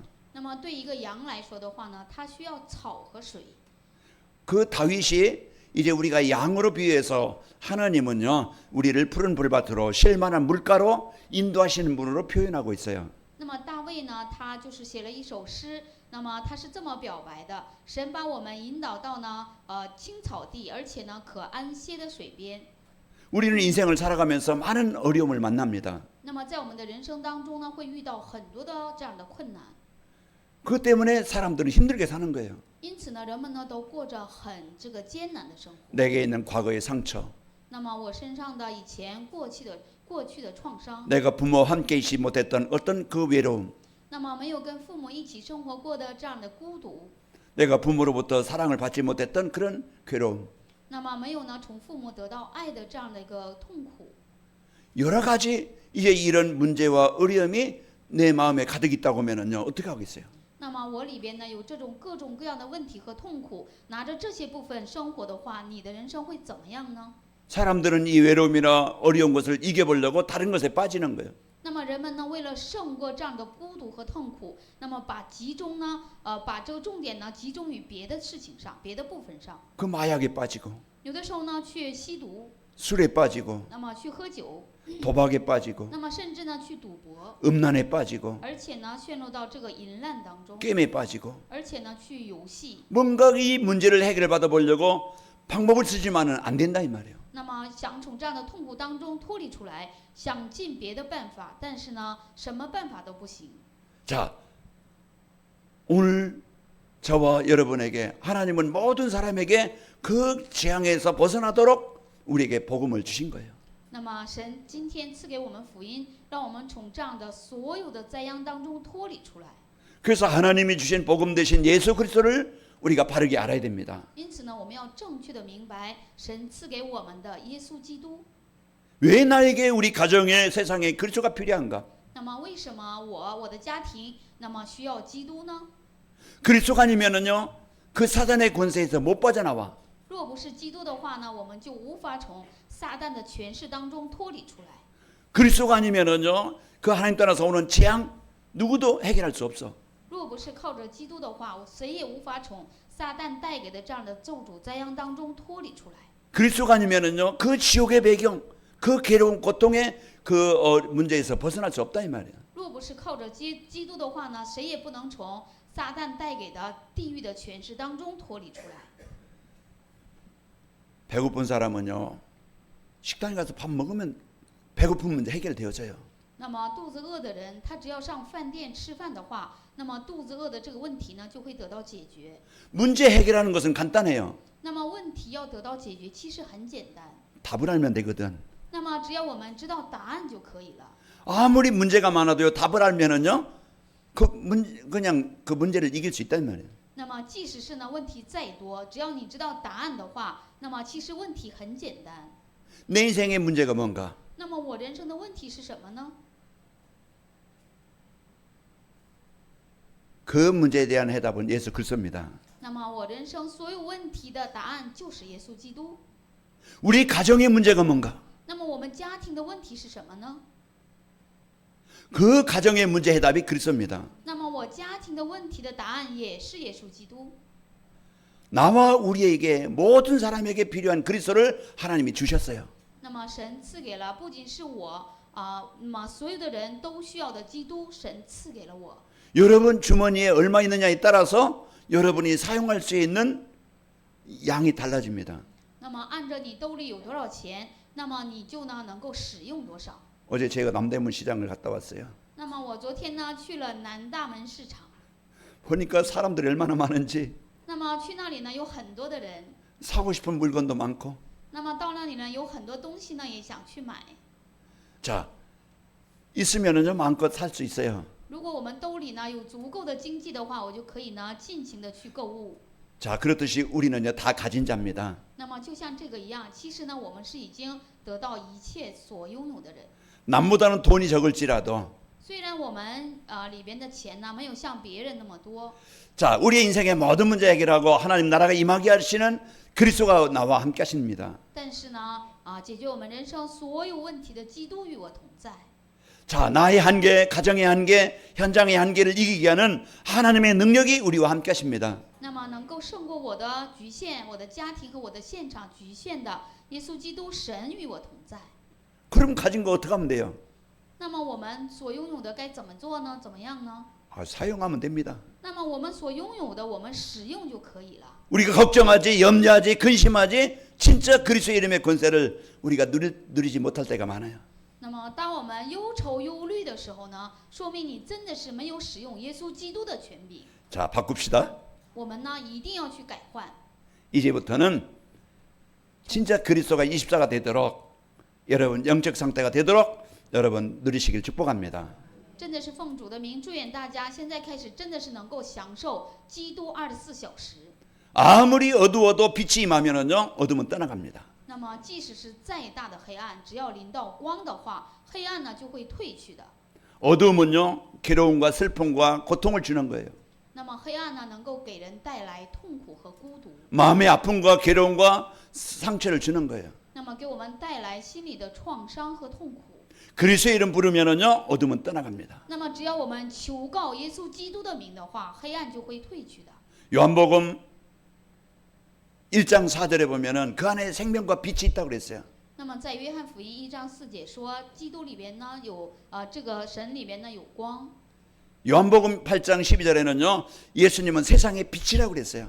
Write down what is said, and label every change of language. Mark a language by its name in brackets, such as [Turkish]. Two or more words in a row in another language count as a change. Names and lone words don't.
[Chinese] 那么对一个羊来说的话呢，它需要草和水。 [Korean] 그 다윗이 이제 우리가 양으로 비유해서 하나님은요, 우리를 푸른 불밭으로 쉴만한 물가로 인도하시는 분으로 표현하고 있어요. [Chinese] 那么大卫呢，他就是写了一首诗，那么他是这么表白的：神把我们引导到呢青草地，而且呢可安歇的水边。 [Korean] 우리는 인생을 살아가면서 많은 어려움을 만납니다. [Chinese] 那么在我们的人生当中呢，会遇到很多的这样的困难。 [Korean] 그것 때문에 사람들은 힘들게 사는 거예요. [Chinese] 因此呢，人们呢都过着很这个艰难的生活。 [Korean] 내게 있는 과거의 상처, [Chinese] 那么我身上的以前过去的创伤， [Korean] 내가 부모와 함께 있지 못했던 어떤 그 외로움, [Chinese] 那么没有跟父母一起生活过的这样的孤独， [Korean] 내가 부모로부터 사랑을 받지 못했던 그런 괴로움, [Chinese] 那么没有呢从父母得到爱的这样的一个痛苦。 [Korean] 여러 가지 이제 이런 문제와 어려움이 내 마음에 가득 있다고 하면은요, 어떻게 하겠어요? [Chinese] 那么我里边呢有这种各种各样的问题和痛苦，拿着这些部分生活的话，你的人生会怎么样呢？ [Korean] 사람들은 이 외로움이나 어려운 것을 이겨보려고 다른 것에 빠지는 거예요. [Chinese] 那么人们呢，为了胜过这样的孤独和痛苦，那么把这个重点呢集中于别的事情上、别的部分上。 [Korean] 그 마약에 빠지고 [Chinese] 有的时候呢去吸毒， [Korean] 술에 빠지고 [Chinese] 那么去喝酒， [Korean] 도박에 빠지고 [Chinese] 那么甚至呢去赌博， [Korean] 음란에 빠지고 [Chinese] 而且呢陷入到这个淫乱当中， [Korean] 게임에 빠지고 [Chinese] 而且呢去游戏。 [Korean] 뭔가 이 문제를 해결을 받아보려고 방법을 쓰지만은 안 된다 이 말이에요. [Chinese] 那么想从这样的痛苦当中脱离出来，想尽别的办法，但是呢什么办法都不行。 [Korean] 자, 오늘 저와 여러분에게 하나님은 모든 사람에게 그 재앙에서 벗어나도록 우리에게 복음을 주신 거예요. [Chinese] 那么神今天赐给我们福音，让我们从这样的所有的灾殃当中脱离出来。 [Korean] 그래서 하나님이 주신 복음 대신 예수 그리스도를 우리가 바르게 알아야 됩니다. [Chinese] 因此呢，我们要正确的明白神赐给我们的耶稣基督。 [Korean] 왜 나에게 우리 가정에 세상에 그리스도가 필요한가? [Chinese] 那么为什么我的家庭那么需要基督呢？ [Korean] 그리스도가 아니면은요 그 사단의 권세에서 못 빠져나와. [Chinese] 若不是基督的话呢，我们就无法从撒旦的权势当中脱离出来。 [Korean] 그리스도가 아니면은요 그 하나님 따라서 오는 재앙 누구도 해결할 수 없어. [Chinese] 若不是靠着基督的话，谁也无法从撒旦带给的这样的咒诅灾殃当中脱离出来。 [Korean] 그리스도가 아니면은요 그 지옥의 배경, 그 괴로운 고통의 그 문제에서 벗어날 수 없다 이 말이야. [Chinese] 若不是靠着基督的话呢，谁也不能从撒旦带给的地狱的权势当中脱离出来。 [Korean] 배고픈 사람은요 식당에 가서 밥 먹으면 배고픈 문제 해결되어져요. [Chinese] 那么肚子饿的人，他只要上饭店吃饭的话，那么肚子饿的这个问题呢就会得到解决。 [Korean] 문제 해결하는 것은 간단해요. [Chinese] 那么问题要得到解决，其实很简单。 [Korean] 답을 알면 되거든. [Chinese] 那么只要我们知道答案就可以了。 [Korean] 아무리 문제가 많아도요 답을 알면은요 그냥 그 문제를 이길 수 있단 말이에요. [Chinese] 那么即使是呢问题再多，只要你知道答案的话，那么其实问题很简单。 [Korean] 내 인생의 문제가 뭔가? [Chinese] 那么我人生的问题是什么呢？ [Korean] 그 문제에 대한 해답은 예수 그리스도입니다. [Chinese] 那么我人生所有问题的答案就是耶稣基督。 [Korean] 우리 가정의 문제가 뭔가? [Chinese] 那么我们家庭的问题是什么呢？ [Korean] 그 가정의 문제 해답이 그리스도입니다. [Chinese] 那么我家庭的问题的答案也是耶稣基督。 [Korean] 나와 우리에게 모든 사람에게 필요한 그리스도를 하나님이 주셨어요. [Chinese] 那么神赐给了不仅是我那么所有的人都需要的基督，神赐给了我。 [Korean] 여러분 주머니에 얼마 있느냐에 따라서 여러분이 사용할 수 있는 양이 달라집니다. [Chinese] 那么按着你兜里有多少钱，那么你就呢能够使用多少。 [Korean] 어제 제가 남대문 시장을 갔다 왔어요. [Chinese] 那么我昨天呢去了南大门市场， [Korean] 보니까 사람들이 얼마나 많은지 [Chinese] 那么去那里呢有很多的人， [Korean] 사고 싶은 물건도 많고. [Chinese] 那么到那里呢有很多东西呢也想去买。 [Korean] 자, 있으면은요 마음껏 살 수 있어요. [Chinese] 如果我们兜里呢有足够的经济的话，我就可以呢尽情的去购物。 [Korean] 자, 그렇듯이 우리는요 다 가진 자입니다. [Chinese] 那么就像这个一样，其实呢我们是已经得到一切所拥有的人。 [Korean] 남보다는 돈이 적을지라도 [Chinese] 虽然我们里边的钱呢没有像别人那么多， [Korean] 자, 우리의 인생의 모든 문제 해결하고 하나님 나라가 임하게 하시는 그리스도가 나와 함께 하십니다. [Chinese] 但是呢解决我们人生所有问题的基督与我同在。 [Korean] 자, 나의 한계, 가정의 한계, 현장의 한계를 이기게 하는 하나님의 능력이 우리와 함께 하십니다. [Chinese] 那么能够胜过我的局限、我的家庭和我的现场局限的耶稣基督神与我同在。 [Korean] 그럼 가진 거 어떻게 하면 돼요? [Chinese] 那么我们所拥有的该怎么做呢？怎么样呢？ [Korean] 사용하면 됩니다. [Chinese] 那么我们所拥有的，我们使用就可以了。 [Korean] 우리가 걱정하지, 염려하지, 근심하지 진짜 그리스도의 이름의 권세를 우리가 누리지 못할 때가 많아요. [Chinese] 那么当我们忧愁忧虑的时候呢，说明你真的是没有使用耶稣基督的权柄。 [Korean] 자, 바꿉시다. [Chinese] 我们呢一定要去改换。 [Korean] 이제부터는 진짜 그리스도가 24가 되도록 여러분 영적 상태가 되도록 여러분 누리시길 축복합니다. [Chinese] 真的是奉主的名祝愿大家现在开始真的是能够享受基督24小时。 [Korean] 아무리 어두워도 빛이 임하면은요 어둠은 떠나갑니다. [Chinese] 那么即使是再大的黑暗，只要临到光的话，黑暗呢就会退去的。 [Korean] 어둠은요 괴로움과 슬픔과 고통을 주는 거예요. [Chinese] 那么黑暗呢，能够给人带来痛苦和孤独， [Korean] 마음의 아픔과 괴로움과 상처를 주는 거예요. [Chinese] 那么给我们带来心理的创伤和痛苦。 [Korean] 그리스도의 이름 부르면은요 어둠은 떠나갑니다. [Chinese] 那么只要我们求告耶稣基督的名的话，黑暗就会退去的。 [Korean] 요한복음 1장 4절에 보면은 그 안에 생명과 빛이 있다고 그랬어요. [Chinese] 那么在约翰福音1章4节说，基督里边呢有这个神里边呢有光。 [Korean] 요한복음 8장 12절에는요 예수님은 세상의 빛이라고 그랬어요.